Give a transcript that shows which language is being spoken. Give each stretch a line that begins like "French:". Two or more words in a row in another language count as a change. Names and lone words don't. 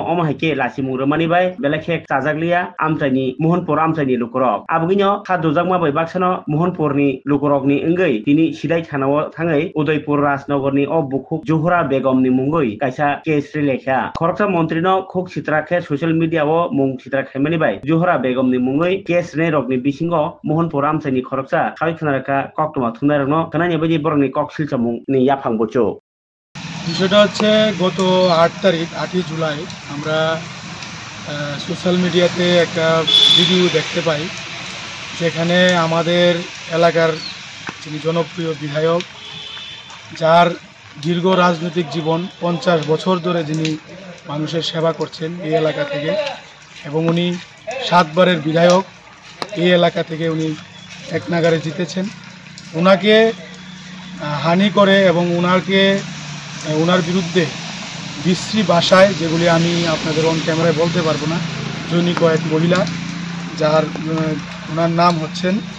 Kok Borok: अमाहायके लासिम रमानि बाय बेलाखे चाजागलिया आमचाइनि मोहनपुर आमचाइनि लुकरक आबगिनो खादुजाक माबाय बाक्सानो मोहनपुरनि लुकरकनि इंगै दिनि सिदाय थानाव थाङै उदयपुर राजनगरनि अ बुखुक जुहरा बेगमनि मुङै कायसा केस रिलेखा खरकसा मन्त्री न खुक सित्राखे
English: social media
Kok Borok: ओ मुं सित्रा खायमानि बाय जुहरा बेगमनि मुङै केस ने रकनि बिसिङाव मोहनपुर आमचाइनि खरकसा खावि खोनारका कक्तमा थुनारनो खोनानि बायदि बरनि कक सिलचामुंनि याफांबो
Bangla: বিষয়টা হচ্ছে গত 8 তারিখ 8ই জুলাই আমরা
English: social media-te
Bangla: একটা ভিডিও দেখতে পাই যেখানে আমাদের এলাকার যিনি জনপ্রিয় বিধায়ক যার দীর্ঘ রাজনৈতিক জীবন 50 বছর ধরে যিনি মানুষের সেবা করছেন এই এলাকা থেকে এবং উনি 7 বারের বিধায়ক এই এলাকা থেকে উনি এক নাগারে জিতেছেন ওনাকে হানি করে এবং ওনার বিরুদ্ধে বিশ্রী ভাষায় যেগুলি আমি আপনাদের
English: on camera-y
Bangla: বলতে পারবো না জৈনিক এক মহিলা যার ওনার নাম হচ্ছেন